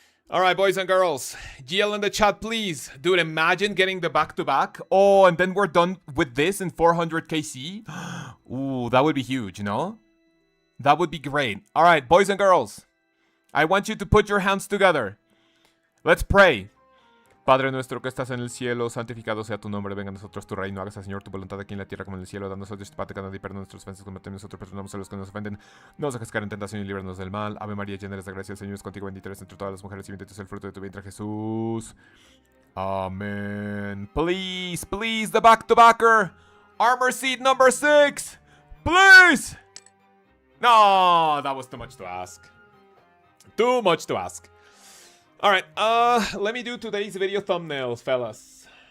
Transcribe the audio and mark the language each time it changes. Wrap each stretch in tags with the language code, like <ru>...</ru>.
<en>Alright, boys and girls. GL in the chat, please. Dude, imagine getting the back-to-back. Oh, and then we're done with this in 400 KC. Ooh, that would be huge, you know? That would be great. Alright, boys and girls. I want you to put your hands together. Let's pray.</en> <es>Padre nuestro que estás en el cielo, santificado sea tu nombre, venga a nosotros tu reino, hágase Señor tu voluntad aquí en la tierra como en el cielo, danos hoy nuestro pan de cada día y perdona nuestras ofensas como también nosotros perdonamos a los que nos ofenden, no nos dejes caer en tentación y líbranos del mal. Ave María, llena eres de gracia, el Señor es contigo, bendita eres entre todas las mujeres y bendito es el fruto de tu vientre Jesús.</es> <en>Amen. Please, please, the back-to-backer, armor seed number 6, please. No, that was too much to ask. Too much to ask. Alright, let me do today's video thumbnail, fellas.</en>